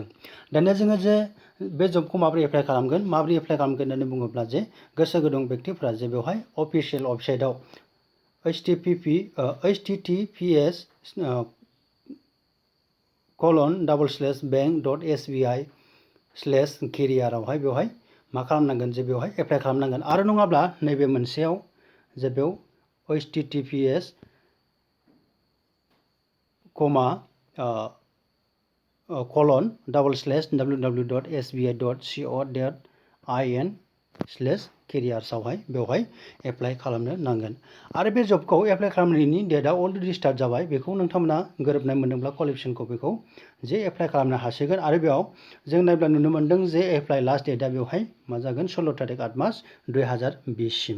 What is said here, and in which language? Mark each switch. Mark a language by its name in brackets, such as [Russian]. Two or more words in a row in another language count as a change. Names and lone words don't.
[Bodo] दानिया जोङो जे बे जबखौ माबोरै एप्लाइ खालामगोन होननानै बुङोब्ला जे गोसो गुदुं व्यक्तिफ्रा जे बेवहाय अफिसियेल वेबसाइटआव https://bank.sbi/career बेवहाय मा खालामनांगोन जे बेवहाय एप्लाइ खालामनांगोन। आरो नङाब्ला नैबे मोनसेयाव जे बेयाव https://www.sbi.co.in/careers बेवहाय एप्लाइ खालामनो नांगोन। आरो बे जबखौ एप्लाइ खालामनायनि डेटआ [English] already start [Bodo] जाबाय। बेखौ नोंथांमोना गोरोबनाय मोनदोंब्ला क्वालिफिकेशनखौ बेखौ जे एप्लाइ खालामनो हासिगोन। आरो बेयाव जों नायब्ला नुनो मोन्दों जे एप्लाइ लास्ट डेटआ बेवहाय मा जागोन 16 तारिख 8 मास 2020 सिम।